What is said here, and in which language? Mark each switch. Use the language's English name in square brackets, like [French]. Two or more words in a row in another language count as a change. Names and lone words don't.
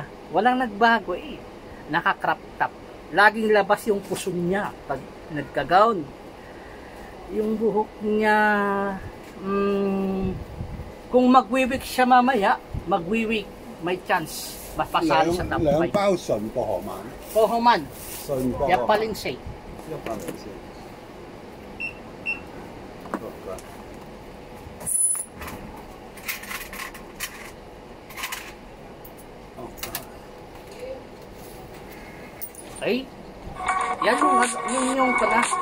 [Filipino] Walang nagbago eh. Naka-crop top. Laging labas yung puso niya pag nagka-gown. Yung buhok niya, kung magwiwik siya mamaya, may chance mapasali sa top 5. [Cantonese] 兩包純薄荷饅，薄荷饅，純薄荷入104。 104。 [English] Okay? [Filipino] Yan yung pala.